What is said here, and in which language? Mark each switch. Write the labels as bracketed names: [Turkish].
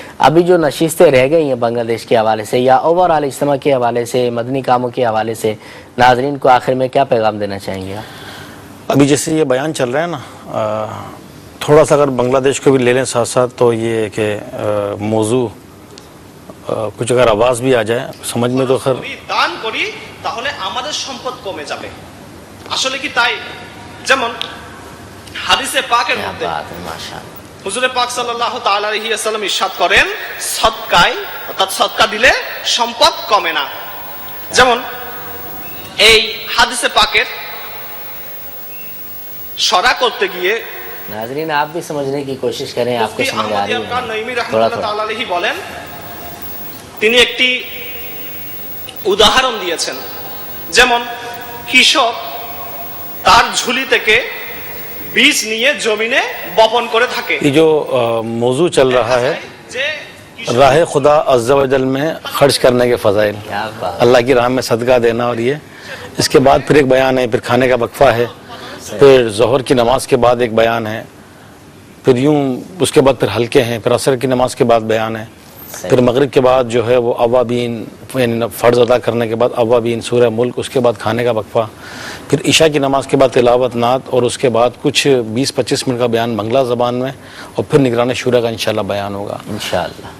[Urdu] ابھی جو نشستیں رہ گئی ہیں بنگلہ دیش کے حوالے سے یا اوور آل اجتماع کے حوالے سے، مدنی کاموں کے حوالے سے، ناظرین کو آخر میں کیا پیغام دینا چاہیں گے آپ؟ ابھی جیسے یہ بیان چل رہا ہے نا، تھوڑا سا اگر بنگلہ دیش کو بھی لے لیں ساتھ ساتھ، تو یہ کہ موضوع کچھ اگر آواز بھی آ جائے سمجھ میں تو خیر [Bangla] দান করি তাহলে আমাদের সম্পদ কমে যাবে। আসলে কি তাই? যেমন হাদিসে পাকের মধ্যে হুজুরে পাক সাল্লাল্লাহু তাআলা আলাইহি ওয়াসাল্লাম ইরশাদ করেন, সদকায় অর্থাৎ সদকা দিলে সম্পদ কমে না। যেমন এই হাদিসে পাকের শরা করতে গিয়ে [Urdu] ناظرین آپ بھی سمجھنے کی کوشش کریں، آپ کو سمجھ آ رہی ہے تھوڑا تھوڑا تھوڑا. [Bangla] বলেন, তিনি একটি উদাহরণ দিয়েছেন। যেমন কৃষক তার ঝুলি থেকে বীজ নিয়ে জমিনে বপন করে থাকে। [Urdu] یہ جو موضوع چل رہا ہے راہ خدا عز و جل میں خرچ کرنے کے فضائل، اللہ کی راہ میں صدقہ دینا، اور یہ اس کے بعد پھر ایک بیان ہے، پھر کھانے کا وقفہ ہے، پھر ظہر کی نماز کے بعد ایک بیان ہے، پھر یوں اس کے بعد پھر حلقے ہیں، پھر عصر کی نماز کے بعد بیان ہے، پھر مغرب کے بعد جو ہے وہ اوابین، یعنی فرض ادا کرنے کے بعد اوابین سورہ ملک، اس کے بعد کھانے کا وقفہ، پھر عشاء کی نماز کے بعد تلاوت نعت، اور اس کے بعد کچھ 20-25 منٹ کا بیان بنگلہ زبان میں، اور پھر نگران شورا کا انشاءاللہ بیان ہوگا انشاءاللہ.